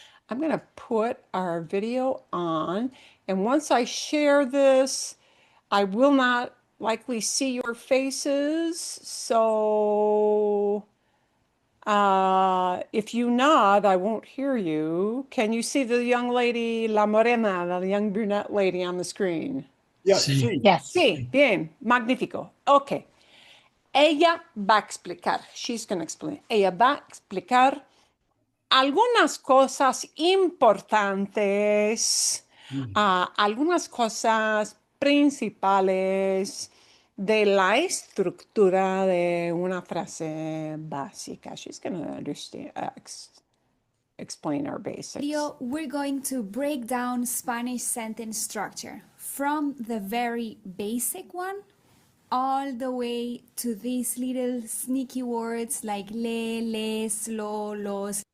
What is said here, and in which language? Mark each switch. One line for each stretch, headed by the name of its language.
English: I'm going to put our video on, and once I share this, I will not likely see your faces, so if you nod, I won't hear you. Can you see the young lady, La Morena, the young brunette lady on the screen? Yes.
Spanish: Sí.
English: Yes.
Spanish: Sí, bien, magnífico. Ok. Ella va a explicar,
English: she's going to explain.
Spanish: Ella va a explicar algunas cosas importantes, algunas cosas principales de la estructura de una frase básica.
English: She's going to understand, explain our basics. Video, we're going to break down Spanish sentence structure from the very basic one all the way to these little sneaky words like le, les, lo, los.